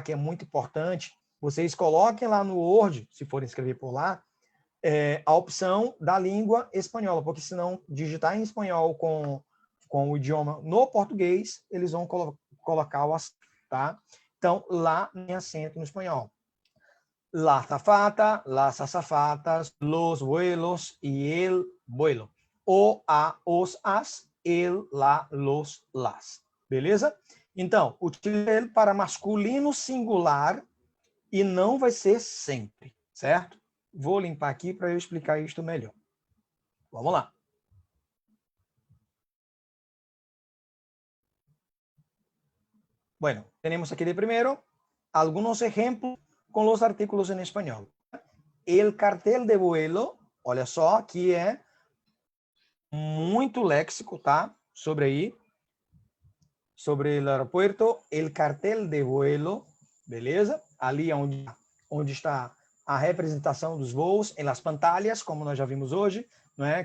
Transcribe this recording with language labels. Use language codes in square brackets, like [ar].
[pt] Que é muito importante, vocês coloquem lá no Word, se forem escrever por lá, a opção da língua espanhola, porque senão digitar em espanhol com o idioma no português, eles vão colocar o acento, tá? Então, lá tem acento no espanhol. [es] La azafata, las azafatas, los vuelos y el vuelo. [pt] O, a, os, as, el, la, los, las. Beleza? Então, utilize ele para masculino singular e não vai ser sempre, certo? Vou limpar aqui para eu explicar isto melhor. Vamos lá. [es] Bueno, tenemos aquí de primero algunos ejemplos con los artículos en español. El cartel de vuelo, [pt] olha só, aqui é muito léxico, tá? Sobre o aeroporto, [es] el cartel de vuelo, [pt] beleza? Ali onde está a representação dos voos, em [es] las pantallas, [pt] como nós já vimos hoje, não é?